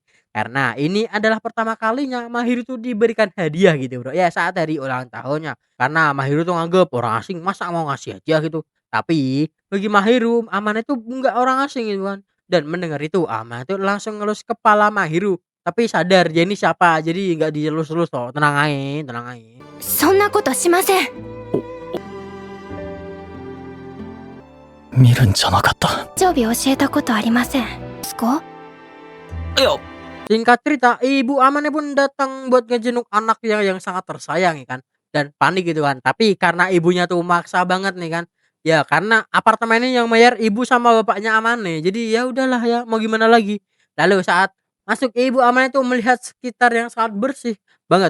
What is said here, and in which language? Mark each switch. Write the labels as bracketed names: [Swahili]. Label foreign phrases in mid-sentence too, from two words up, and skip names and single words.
[Indonesian] Karena ini adalah pertama kalinya Maheru tuh diberikan hadiah gitu bro, ya saat hari ulang tahunnya. Karena Maheru tuh nganggep orang asing masa mau ngasih hadiah gitu. Tapi bagi Maheru, Amane itu enggak orang asing gitu kan. Dan mendengar itu Amane tuh langsung ngelus kepala Maheru. Tapi sadar dia ini siapa, jadi nggak dielus-elus toh, tenang aja, tenang aja. [Japanese] そんなことしません。見るんじゃなかった。常備教えたことありません。ですか？いや、 [Indonesian] Singkat cerita, ibu Amane pun datang buat ngejenguk anaknya yang sangat tersayang ya kan. Dan panik gitu kan. Tapi karena ibunya tuh maksa banget nih kan. Ya karena apartemennya yang bayar ibu sama bapaknya Amane. Jadi ya udahlah ya, mau gimana lagi. Lalu saat masuk ibu Amane tuh melihat sekitar yang sangat bersih banget.